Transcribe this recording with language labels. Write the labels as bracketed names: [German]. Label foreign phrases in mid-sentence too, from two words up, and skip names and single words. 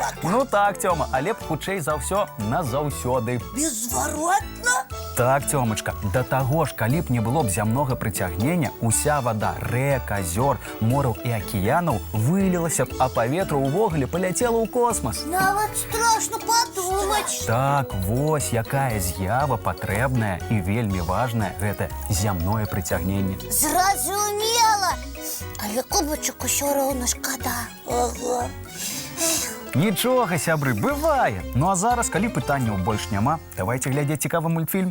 [Belarusian] Ну так, Тёма, але б хутчэй за ўсё назаўсёды. Беззваротна? Так, Цёмачка, да таго ж, калі б не было б зямнога прыцягнення, уся вада рэк, азёр, мораў і акіянаў вылілася б, а паветра ўвогуле паляцела ў космас. [Russian] Нават страшно подумать. [Belarusian] Так, вось якая з'ява патрэбная і вельмі важная гэта зямное прыцягненне. Зразумела. Але кубачок усё роўна шкада. Ага. Нічога, сябры, бывае. Ну а зараз, калі пытанняў больш няма, давайте глядзець цікавы мультфільм.